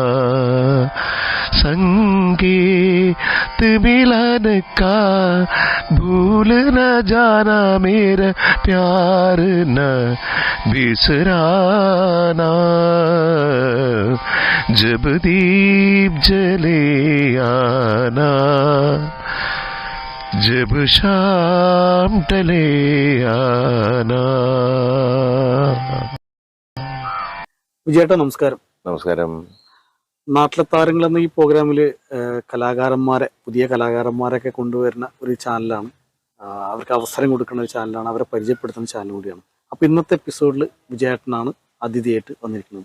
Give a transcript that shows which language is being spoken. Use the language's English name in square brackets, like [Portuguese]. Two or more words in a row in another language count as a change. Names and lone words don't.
[Hindi] संगीत मिलन का भूल न जाना, मेरा प्यार न बिसराना. जब दीप जले आना, जब शाम ढले आना. [Malayalam] വിജയേട്ടാ നമസ്കാരം. നമസ്കാരം. നാട്ടിലെ താരങ്ങൾ എന്ന ഈ പ്രോഗ്രാമില് കലാകാരന്മാരെ, പുതിയ കലാകാരന്മാരൊക്കെ കൊണ്ടുവരുന്ന ഒരു ചാനലാണ്. അവർക്ക് അവസരം കൊടുക്കുന്ന ഒരു ചാനലാണ്, അവരെ പരിചയപ്പെടുത്തുന്ന ചാനൽ കൂടിയാണ്. അപ്പൊ ഇന്നത്തെ എപ്പിസോഡിൽ വിജയേട്ടനാണ് അതിഥിയായിട്ട് വന്നിരിക്കുന്നത്.